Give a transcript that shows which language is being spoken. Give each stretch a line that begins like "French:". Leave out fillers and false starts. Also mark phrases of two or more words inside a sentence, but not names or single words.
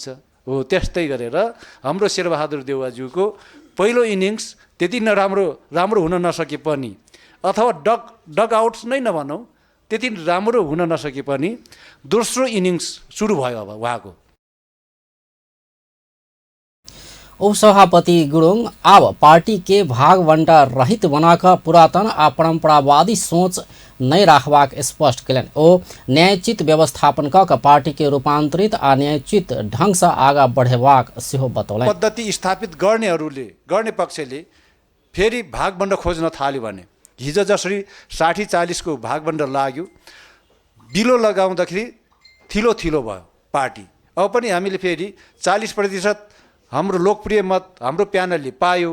Nepali: हो त्यस्तै गरेर हाम्रो शेरबहादुर देउवाज्यूको पहिलो इनिङ्स त्यति राम्रो हुन नसके पनि, अथवा डगआउट्स नै नभनौँ, त्यति राम्रो हुन नसके पनि दोस्रो इनिङ्स सुरु भयो अब उहाँको।
Maithili: उपसभापति गुरुङ अब पार्टी के भाग बंटा रहित बनाकर पुरातन आ परंपरावादी सोच नहीं राखबाक स्पष्ट कयलनि। ओ न्यायोचित व्यवस्थापन कऽ पार्टी के रूपांतरित आ न्यायोचित ढंग से आगा बढ़ेबाक सेहो बतौलनि।
Nepali: पद्धति स्थापित गर्ने पक्षले फेरि भागबण्ड खोज्न थाल्यो भने हिजो जसरी 60-40 को भागबण्ड लाग्यो, बिलो लगाउँदाखेरि थिलो भयो पार्टी। अब पनि हामीले फेरि 40% हाम्रो लोकप्रिय मत हाम्रो प्यानलले पायो।